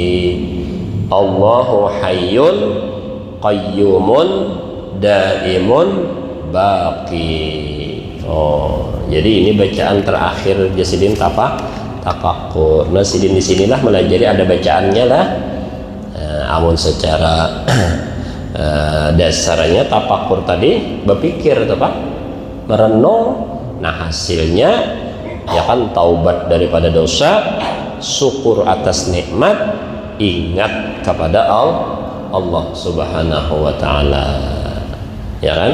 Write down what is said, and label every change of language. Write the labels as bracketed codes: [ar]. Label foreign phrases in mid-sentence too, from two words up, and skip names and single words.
[ar] الله حي قيوم دائم باقي. [bjn] Oh, jadi ini bacaan terakhir Jasidin tafakur. Nah, Sidin di sinilah melajari ada bacaannya lah. Amun secara dasarnya tafakur tadi berpikir Pak, merenung. [id] Nah hasilnya ya kan taubat daripada dosa, syukur atas nikmat, ingat kepada Allah [ar] سبحانه وتعالى, [id] ya kan?